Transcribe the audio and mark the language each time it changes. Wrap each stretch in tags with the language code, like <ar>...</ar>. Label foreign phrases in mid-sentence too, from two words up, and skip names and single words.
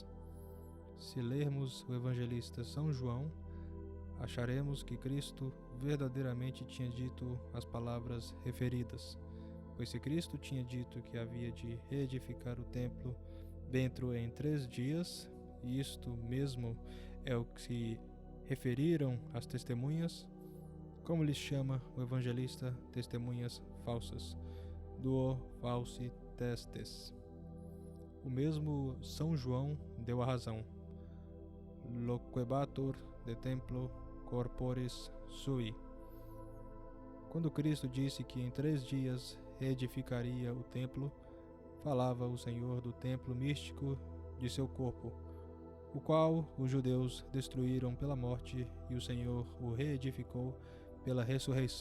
<pt>Se lermos o evangelista São João, acharemos que Cristo verdadeiramente tinha dito as palavras referidas, pois se Cristo tinha dito que havia de reedificar o templo dentro em 3 dias, e isto mesmo é o que se referiram as testemunhas, como lhes chama o evangelista testemunhas falsas,</pt> <la>duo falsi testes.</la> <pt>O mesmo São João deu a razão.</pt> <la>Loquebatur de templo corporis sui.</la> <pt>Quando Cristo disse que em 3 dias reedificaria o templo, falava o Senhor do templo místico de seu corpo, o qual os judeus destruíram pela morte, e o Senhor o reedificou pela ressurreição.</pt>